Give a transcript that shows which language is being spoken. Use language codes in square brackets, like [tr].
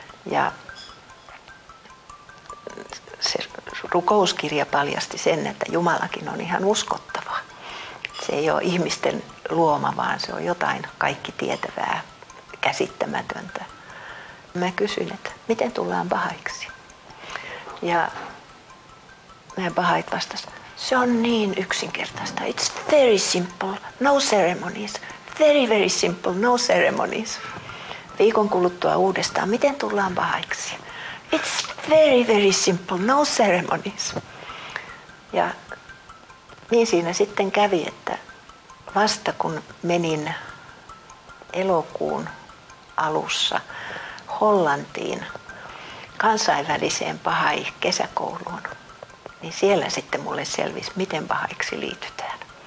[fi] Ja se rukouskirja paljasti sen, että Jumalakin on ihan uskottava. Se ei ole ihmisten luoma, vaan se on jotain kaikki tietävää, käsittämätöntä. Mä kysyin, että miten tullaan Bahaiksi? Ja nämä Bahait vastasivat, se on niin yksinkertaista. [en] It's very simple, no ceremonies. Very, very simple, no ceremonies. [fi] Viikon kuluttua uudestaan, miten tullaan Bahaiksi? [en] It's very, very simple, no ceremonies. [fi] Ja niin siinä sitten kävi, että vasta kun menin elokuun alussa Hollantiin kansainväliseen Bahai-kesäkouluun, niin siellä sitten mulle selvisi, miten Bahaiksi liitytään.